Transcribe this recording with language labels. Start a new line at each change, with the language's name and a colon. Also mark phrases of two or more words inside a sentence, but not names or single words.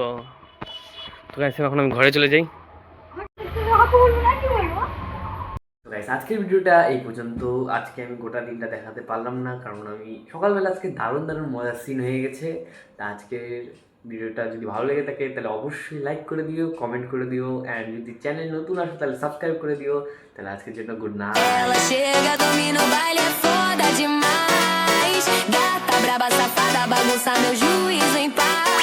Bangla: তো গাইস এখন আমি ঘরে চলে যাই। তো গাইস আজকের ভিডিওটা এই পর্যন্ত। আজকে আমি গোটা দিনটা দেখাতে পারলাম না, কারণ আমি সকালবেলা আজকে দারুণ দারুণ মজার সিন হয়ে গেছে। তা আজকের ভিডিওটা যদি ভালো লেগে থাকে তাহলে অবশ্যই লাইক করে দিও, কমেন্ট করে দিও, অ্যান্ড যদি চ্যানেল নতুন আসো তাহলে সাবস্ক্রাইব করে দিও। তাহলে আজকের জন্য
English: good night.
Portuguese: Ela chega, domina o baile, é foda demais. Gata braba, safada, bagunça meu juízo em paz.